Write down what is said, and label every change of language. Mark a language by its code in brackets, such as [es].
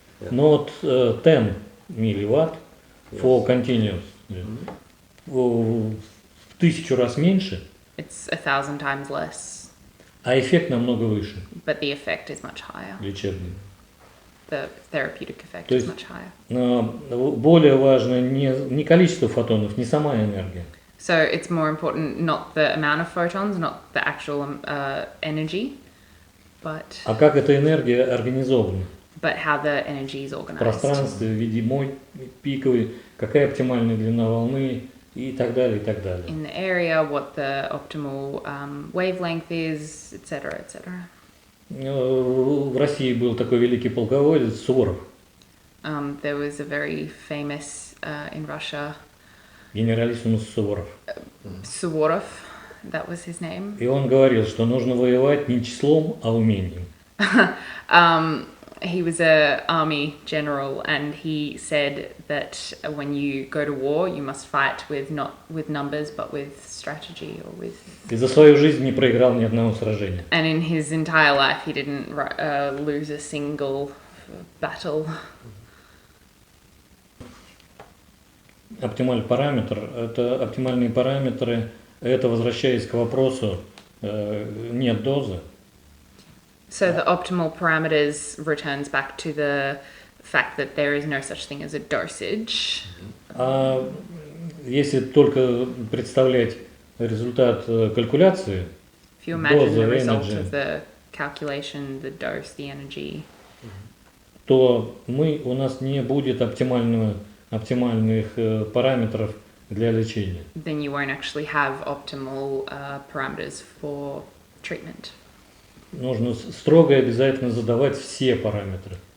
[en] Not 10 milliwatt for continuous. [ru] В 1000 раз меньше, [en] It's 1,000 times less, [ru] а эффект намного выше, [en] but the effect is much higher. [ru] лечебный. [en] The therapeutic effect [ru] То [en] is [ru] есть- [en] much higher. [ru] Более важно не количество фотонов, не сама энергия, [en] So it's more important not the amount of photons, not the actual energy, but [ru] а как эта энергия организована. [en] how the energy is [ru] В [en] organized. [ru] пространстве, в виде пиковой, какая оптимальная длина волны и так далее, и так далее. [en] In the area, what the optimal wavelength is, etc., etc. [ru] В России был такой великий полководец Суворов, [en] There was a very famous in Russia, [ru] генералиссимус Суворов. [en] Suvorov, that was his name. [ru] И он говорил, что нужно воевать не числом, а умением. [en] He was an army general, and he said that when you go to war, you must fight with not with numbers, but with strategy or with. [ru] И за свою жизнь не проиграл ни одного сражения. [en] And in his entire life, he didn't lose a single battle. [ru] Оптимальный параметр – это оптимальные параметры, это возвращаясь к вопросу, нет дозы. [en] So the optimal parameters returns back to the fact that there is no such thing as a dosage. [ru] А если только представлять результат калькуляции, [en] If you imagine the Dose, result energy. of the calculation, the dose, the energy, [ru] то у нас не будет оптимальных параметров для лечения. [en] then you won't actually have optimal parameters for treatment. [ru] Нужно строго и обязательно задавать все параметры.